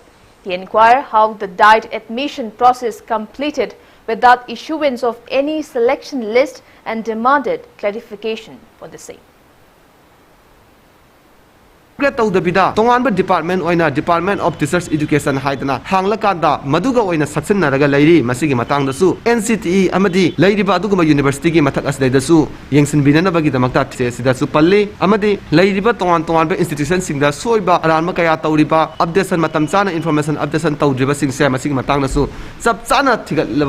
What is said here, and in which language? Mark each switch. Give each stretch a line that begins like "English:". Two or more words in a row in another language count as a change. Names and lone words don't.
English: He inquired how the died admission process completed without issuance of any selection list and demanded clarification for the same.
Manipuri: Department oina Department of Teachers Education haidana hanglakanda maduga oina saksinaraga lairi masigi matangdasu NCTE amadi lairiba aduguma university gi mathak asdaidasu yengsinbinanabagi damakta sidasu palli amadi lairiba tongan institution singda soiba aranma kaya tawriba updation matam chana
English: information updation
Manipuri: tawdriba singse masigi matangdasu sab chana thigatlaba